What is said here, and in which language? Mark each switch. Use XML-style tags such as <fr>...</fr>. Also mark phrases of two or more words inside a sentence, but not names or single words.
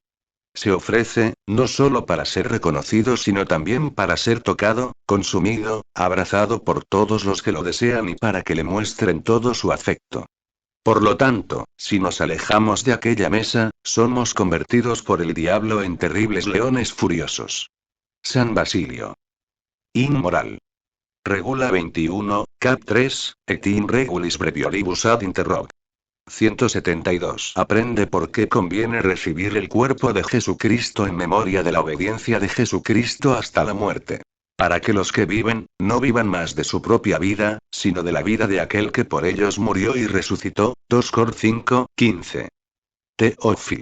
<es>Se ofrece, no solo para ser reconocido sino también para ser tocado, consumido, abrazado por todos los que lo desean y para que le muestren todo su afecto. Por lo tanto, si nos alejamos de aquella mesa, somos convertidos por el diablo en terribles leones furiosos. San Basilio. Inmoral. Regula 21, cap 3,</es> <la>et in regulis brevioribus ad interrog.</la> <es>172. Aprende por qué conviene recibir el cuerpo de Jesucristo en memoria de la obediencia de Jesucristo hasta la muerte. Para que los que viven, no vivan más de su propia vida, sino de la vida de aquel que por ellos murió y resucitó. 2 Cor 5, 15. Teófilo.</es>